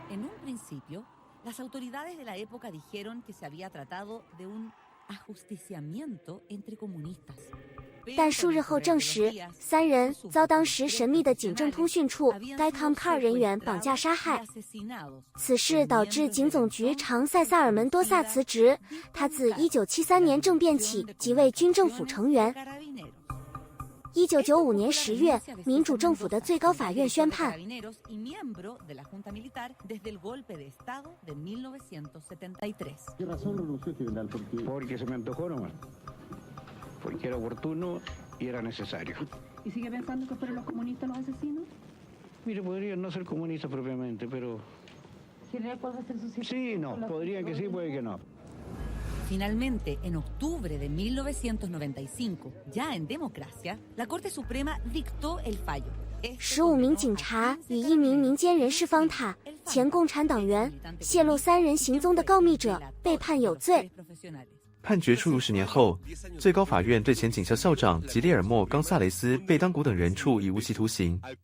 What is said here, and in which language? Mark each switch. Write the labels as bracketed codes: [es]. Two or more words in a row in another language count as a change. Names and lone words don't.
[zh] 但数日后证实，3人遭当时神秘的警政通讯处 DICOM-CAR 人员绑架杀害。此事导致警总局长塞萨尔门多萨辞职，他自1973年政变起即为军政府成员。 1995年10月，民主政府的最高法院宣判， [es] Porque se me antojó nomás. Porque era oportuno y era necesario. ¿Y sigue pensando que fueron los comunistas los asesinos? Mire, podrían no ser comunistas propiamente, pero... ¿General puede ser su Sí, no, podrían que sí, puede que no. Finalmente, en octubre de 1995, ya en democracia, la Corte Suprema dictó el fallo. [zh] 15 名警察与1名民间人士方塔，前共产党员泄露3人行踪的告密者被判有罪。判决出炉10年后，最高法院对前警校校长吉列尔莫·冈萨雷斯·贝当古等人处以无期徒刑。